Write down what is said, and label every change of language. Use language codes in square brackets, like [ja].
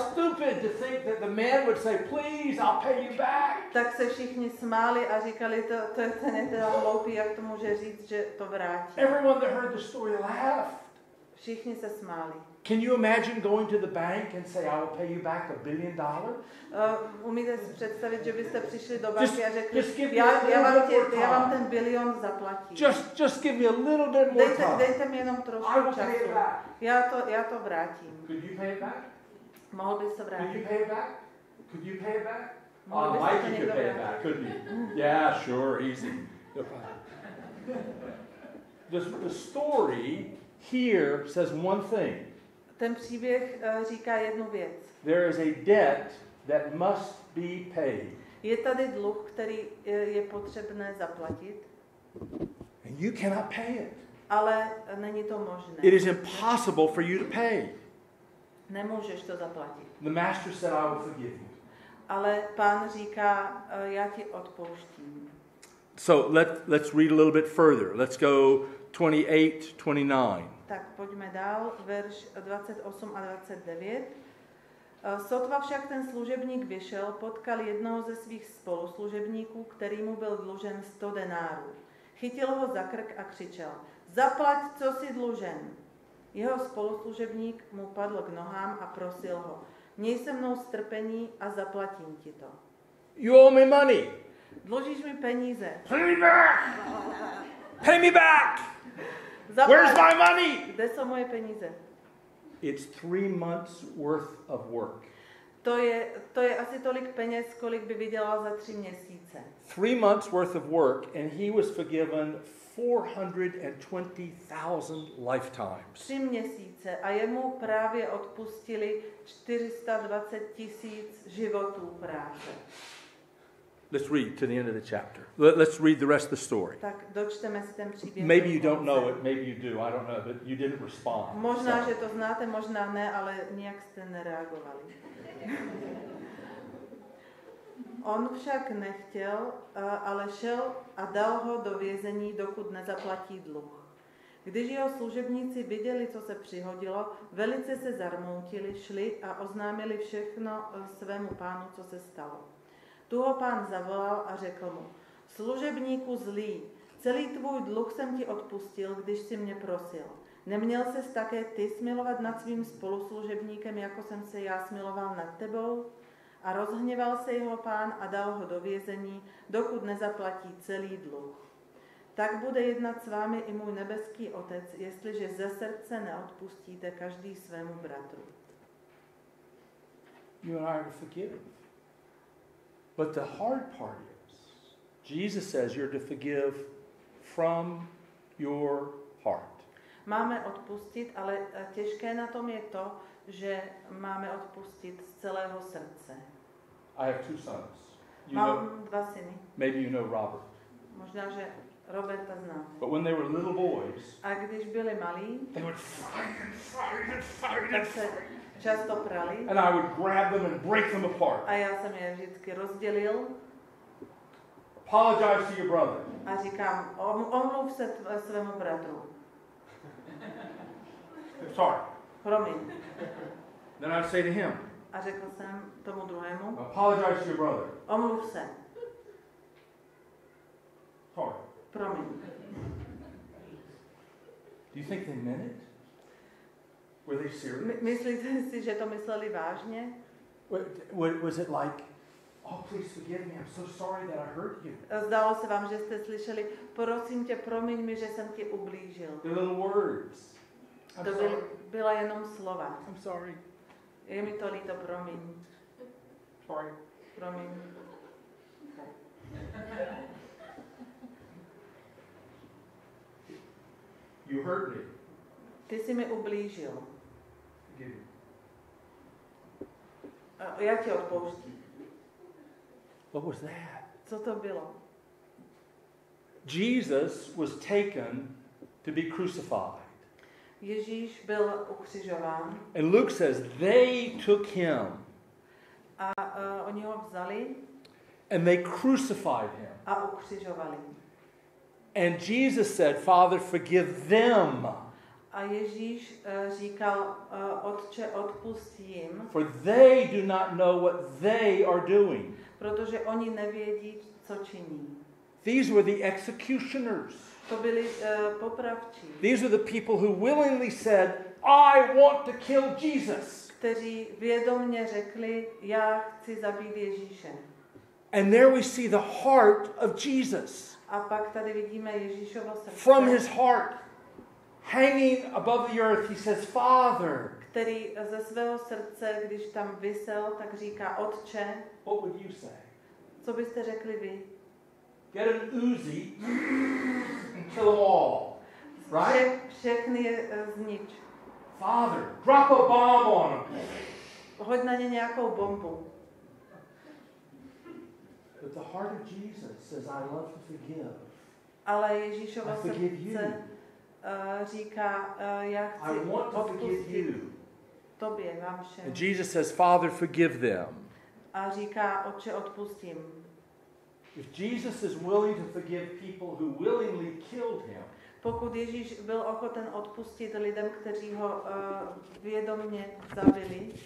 [en] stupid to think that the man would say, please, I'll pay you back. [cs] Tak se všichni smáli a říkali, ten je teda hloupý, jak to může říct, že to vrátí. [en] Everyone that heard the story laughed. [cs] Všichni se smáli. [en] Can you imagine going to the bank and say, I will pay you back $1 billion? [cs] Umíte si představit, že byste přišli do banky a řekli, já vám ten bilion zaplatím. [en] Just give me a little bit more time. [cs] Dejte mi jenom trošku času. Já to vrátím. [en] Could you pay it back? [cs] Mohl bys to vrátit? [en] Could you pay it back? Could you pay it back? Mike, you could pay it back, couldn't you? Yeah, sure, easy. The story here says one thing. [cs] Ten příběh říká jednu věc. [en] There is a debt that must be paid. [cs] Je tady dluh, který je potřebné zaplatit. [en] And you cannot pay it. [cs] Ale není to možné. [en] It is impossible for you to pay. [cs] Nemůžeš to zaplatit. [en] The master said, I will forgive you. [cs] Ale Pán říká, já ti odpouštím. [en] So let's read a little bit further. Let's go 28, 29. [cs] Tak pojďme dál, verš 28 a 29. Sotva však ten služebník vyšel, potkal jednoho ze svých spoluslužebníků, který mu byl dlužen 100 denárů. Chytil ho za krk a křičel, zaplať, co si dlužen. Jeho spoluslužebník mu padl k nohám a prosil ho, měj se mnou strpení a zaplatím ti to. [en] You owe me money. [cs] Dlužíš mi peníze. [en] Pay me back. Pay me back. [cs] Zaplať. [en] Where's my money? [cs] Kde jsou moje peníze? [en] It's 3 months worth of work. [cs] To je asi tolik peněz, kolik by vydělal za 3 měsíce. [en] 3 months worth of work and he was forgiven 420,000 lifetimes. [cs] 3 měsíce a jemu právě odpustili 420,000 životů práce. [en] Let's read to the end of the chapter. Let's read the rest of the story. [cs] Tak dočteme si ten příběh. [en] Maybe you don't know it, maybe you do, I don't know, but you didn't respond. [cs] Možná, že to znáte, možná ne, ale nijak jste nereagovali. On však nechtěl, ale šel a dal ho do vězení, dokud nezaplatí dluh. Když jeho služebníci viděli, co se přihodilo, velice se zarmoutili, šli a oznámili všechno svému pánu, co se stalo. Tu ho pán zavolal a řekl mu: služebníku zlý, celý tvůj dluh jsem ti odpustil, když si mě prosil. Neměl ses také ty smilovat nad svým spoluslužebníkem, jako jsem se já smiloval nad tebou? A rozhněval se jeho pán a dal ho do vězení, dokud nezaplatí celý dluh. Tak bude jednat s vámi i můj nebeský Otec, jestliže ze srdce neodpustíte každý svému bratru. [en] You and I are to forgive. But the hard part is, Jesus says you're to forgive from your heart. [cs] Máme odpustit, ale těžké na tom je to, že máme odpustit z celého srdce. [en] I have 2 sons. [cs] Mám 2 syny. [en] Maybe you know Robert. [cs] Možná, že Roberta znáte. [en] But when they were little boys, [cs] a když byli malí, [en] they would fight [cs] tak se často prali. [en] And I would grab them and break them apart. [cs] A já jsem je vždycky rozdělil. [en] Apologize to your brother. [cs] A říkám, omluv se svému bratru. [en] Sorry. [cs] Promiň. [en] Then I'd say to him. [cs] A řekl jsem tomu druhému. [en] Apologize to your brother. [cs] Omluv se. [en] Sorry. [cs] Promiň. [en] Do you think they meant it? Were they serious? [cs] Myslíte si, že to mysleli vážně? [en] Was it like, oh, please forgive me, I'm so sorry that I hurt you? [cs] Zdálo se vám, že jste slyšeli, prosím tě, promiň mi, že jsem ti ublížil. [en] The little words. [cs] To byla jenom slova. [en] I'm sorry. [cs] Je mi to líto, promiň. [en] Sorry. [cs] Promiň. [en] You hurt me. [cs] Ty jsi mi ublížil. [en] Forgive me. [cs] Já tě odpouštím. [en] What was that? [cs] Co to bylo? [en] Jesus was taken to be crucified. [cs] Ježíš byl ukřižován. [en] And Luke says they took him. [cs] A oni ho vzali. [en] And they crucified him. [cs] A ukřižovali. [en] And Jesus said, Father, forgive them. [cs] A Ježíš říkal, Otče, odpusť jim. [en] For they do not know what they are doing. [cs] Protože oni nevědí, co činí. [en] These were the executioners. [cs] To byli popravčí. [en] These are the people who willingly said, I want to kill Jesus. [cs] Kteří vědomně řekli, já chci zabít Ježíše. [en] And there we see the heart of Jesus. [cs] A pak tady vidíme Ježíšovo srdce. [en] From his heart, hanging above the earth, he says, Father. [cs] Který ze svého srdce, když tam visel, tak říká, Otče. [en] What would you say? [cs] Co byste řekli vy? [en] Get an Uzi and kill them all. Right? [cs] Všechny je znič. [en] Father, drop a bomb on them. [cs] Hoď na ně nějakou bombu. [en] But the heart of Jesus says, I love to forgive. [cs] Ale Ježíšovo srdce říká, já chci odpustit tobě, vám všem. [en] And Jesus says, Father, forgive them. [cs] A říká, Otče, odpustím. [en] If Jesus is willing to forgive people who willingly killed him, [cs] pokud Ježíš byl ochoten odpustit lidem, kteří ho vědomně zabili,